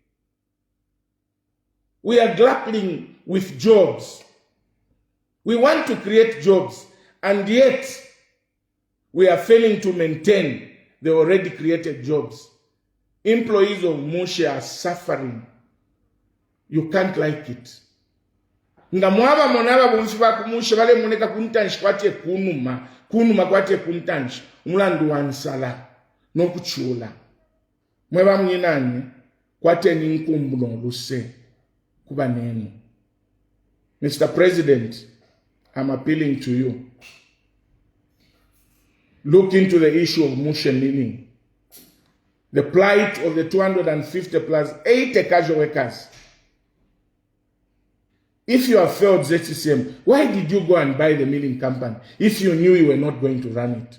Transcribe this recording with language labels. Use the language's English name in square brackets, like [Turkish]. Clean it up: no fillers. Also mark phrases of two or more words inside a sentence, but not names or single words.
[English] We are grappling with jobs. We want to create jobs, and yet we are failing to maintain the already created jobs. Employees of Munshill are suffering. You can't like it. [Bemba] Nga mwaba monaba bumfiba kumusha bale muneka kuntanshi kwate kunuma kwate kuntanshi mulandu wansala nokuchula mweba mnyinanye kwate ninkumbu noluse kuba nenu. [English] Mr. President, I'm appealing to you. Look into the issue of Munshill milling. The plight of the 250 plus 80 casual workers. If you have failed ZCCM, why did you go and buy the milling company if you knew you were not going to run it?